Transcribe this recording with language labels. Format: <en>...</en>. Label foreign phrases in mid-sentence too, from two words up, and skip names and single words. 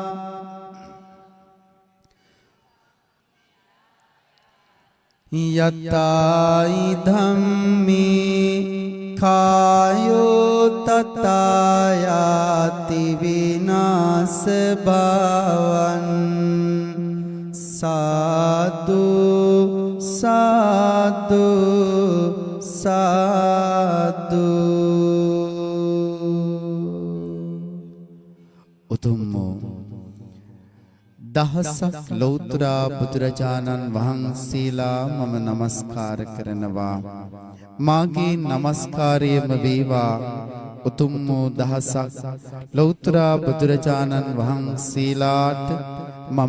<pi>යතායි ධම්මේ කායෝ තථායාති විනාස භවං</pi> <si>සාදු සාදු සාදු උතුම් දහසක් ලෞතර බුදුරජාණන් වහන්සේලා මම නමස්කාර කරනවා මාගේ නමස්කාරයම වේවා උතුම් වූ දහසක් ලෞතර බුදුරජාණන් වහන්සේලාට මම</si>